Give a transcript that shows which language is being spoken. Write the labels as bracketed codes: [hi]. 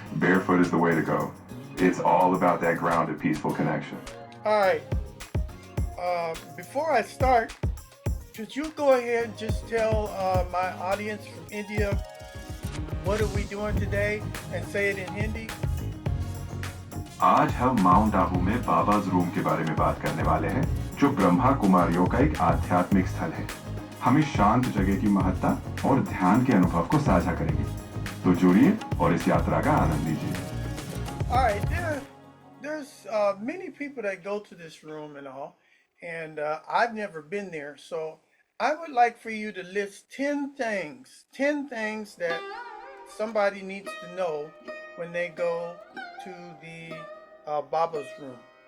[en] Barefoot is the way to go. It's all about that grounded, peaceful connection. All right, before I start, could you go ahead and just tell my audience from India what are we doing today and say it in Hindi? [hi] आज हम mount Abu में बाबाज room के बारे में बात करने वाले हैं, जो ब्रह्मा कुमारियों का एक आध्यात्मिक स्थल है। हम इस शांत जगह की महत्ता और ध्यान के अनुभव को साझा करेंगे। तो जुड़िए और इस यात्रा का आनंद लीजिए। [en] All right, there's many people that go to this room and all, and I've never been there. So I would like for you to list 10 things that somebody needs to know when they go to the Baba's room.